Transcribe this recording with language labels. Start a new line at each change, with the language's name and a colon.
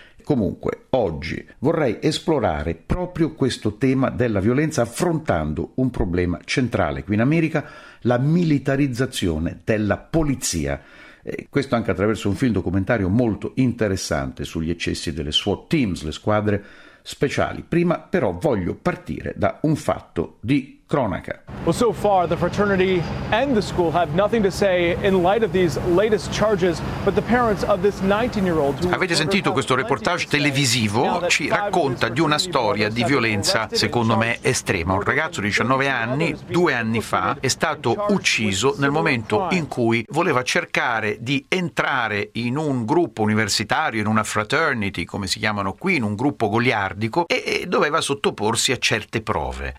Italian: Comunque, oggi vorrei esplorare proprio questo tema della violenza affrontando un problema centrale qui in America, la militarizzazione della polizia. Questo anche attraverso un film documentario molto interessante sugli eccessi delle SWAT teams, le squadre speciali. Prima però voglio partire da un fatto di cronaca.
English: Well, so far the fraternity and the school have nothing to say in light of these latest charges, but the parents of this 19-year-old.
Italian: Avete sentito questo reportage televisivo? Ci racconta di una storia di violenza, secondo me estrema. Un ragazzo di 19 anni, due anni fa, è stato ucciso nel momento in cui voleva cercare di entrare in un gruppo universitario, in una fraternity, come si chiamano qui, in un gruppo goliardico, e doveva sottoporsi a certe prove.